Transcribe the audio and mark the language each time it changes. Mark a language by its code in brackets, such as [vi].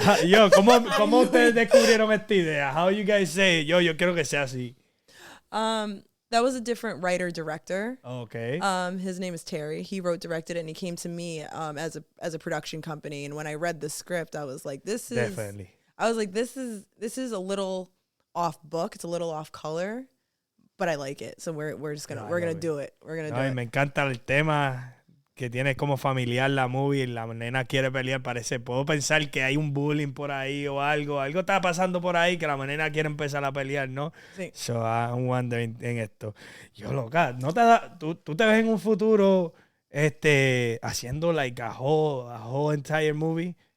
[es] Yo, ¿cómo ustedes descubrieron esta idea? [en] How you guys say? [es] Yo quiero que sea así. [en] That was a different writer-director. Okay. His name is Terry. He wrote, directed it, and he came to me as a production company. And when I read the script, I was like, this is a little off book. It's a little off color, but I like it. So we're gonna do it. We're gonna do it. [es] Me encanta el tema que tiene como familiar la movie. La nena quiere pelear, parece. Puedo pensar que hay un bullying por ahí o algo. Algo está pasando por ahí que la nena quiere empezar a pelear, ¿no? Sí. [en] So I'm wondering [es] en esto. Yo, loca, ¿no te da, tú te ves en un futuro haciendo [en] like a whole entire movie?